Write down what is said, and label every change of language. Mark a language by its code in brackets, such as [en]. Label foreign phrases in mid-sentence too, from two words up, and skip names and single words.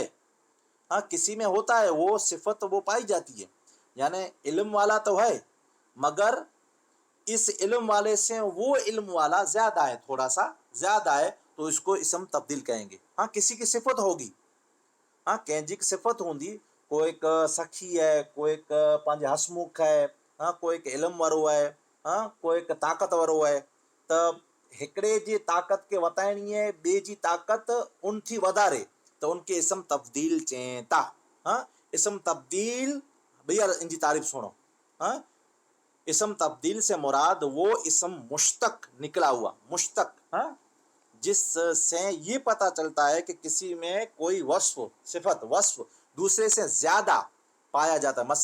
[hi] हाँ, किसी में होता है वो सिफत, वो पाई जाती है, यानी इल्म वाला तो है मगर इस इल्म वाले से वो इल्म वाला ज़्यादा है, थोड़ा सा ज़्यादा है, तो इसको इसम तब्दील कहेंगे। हाँ, किसी की सिफत होगी, [sd] हाँ कंहिंजी सिफ़त हूंदी, कोई सखी है, कोई पंहिंजे हसमुख है, हाँ कोई इल्म वारो है, हाँ कोई ताक़त वारो है, त हिकिड़े जी ताक़त खे वधाइणी आहे, ॿिए जी ताक़त उन थी वधारे, त उनखे इसम तब्दील चवनि था। [hi] हाँ, इसम तब्दील, भैया इनकी तारीफ़ सुनो। हाँ, इसम तब्दील से मुराद वो इसम मुश्तक निकला हुआ, मुश्तक, हाँ जिससे ये पता चलता है कि किसी में कोई वस्फ, सिफत, वस्फ दूसरे से ज्यादा पाया जाता है।